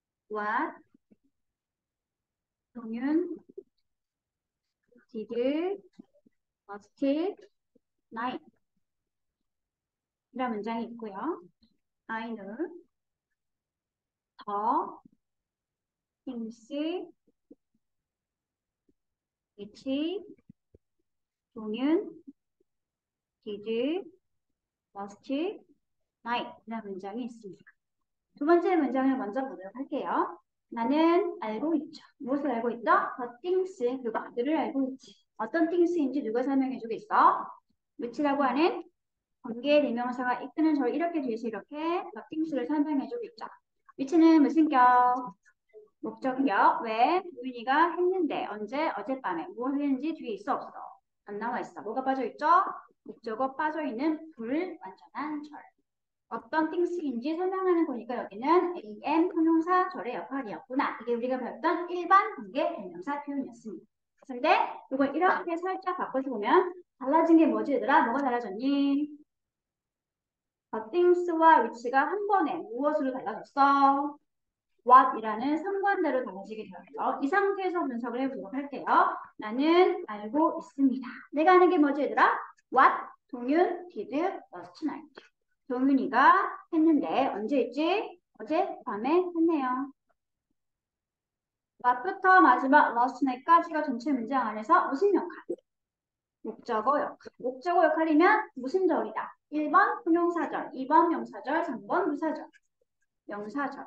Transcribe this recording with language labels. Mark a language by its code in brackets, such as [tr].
[en] What 동윤 did last night [ko] 이런 문장이 있고요. [en] I know the things which 동윤 did last night [ko] 이런 문장이 있습니다. 두 번째 문장을 먼저 보도록 할게요. 나는 알고 있죠. 무엇을 알고 있죠? The things, 그것들을 알고 있지. 어떤 things인지 누가 설명해 주겠어? which라고 하는 관계 대명사가 이끄는 절 이렇게 뒤에서 이렇게 the things를 설명해 주고 있죠. which는 무슨 격? 목적격. 왜? 우윤이가 했는데 언제? 어젯밤에 무엇을 했는지 뒤에 있어 없어? 안 나와 있어. 뭐가 빠져 있죠? 목적어 빠져 있는 불완전한 절. 어떤 things인지 설명하는 거니까 여기는 am 형용사 절의 역할이었구나. 이게 우리가 배웠던 일반 관계 대명사 표현이었습니다. 근데 이걸 이렇게 살짝 바꿔서 보면 달라진 게 뭐지 얘들아? 뭐가 달라졌니? the things와 which가 한 번에 무엇으로 달라졌어? what이라는 상관대로 달라지게 되었죠. 이 상태에서 분석을 해보도록 할게요. 나는 알고 있습니다. 내가 아는 게 뭐지 얘들아? what? [en] 동윤 did last night. [ko] 동윤이가 했는데 언제 했지? 어제 밤에 했네요. what부터 마지막 last night까지가 전체 문장 안에서 무슨 역할? 목적어 역할. 목적어 역할이면 무슨 절이다? 1번 형용사절, 2번 명사절, 3번 부사절. 명사절.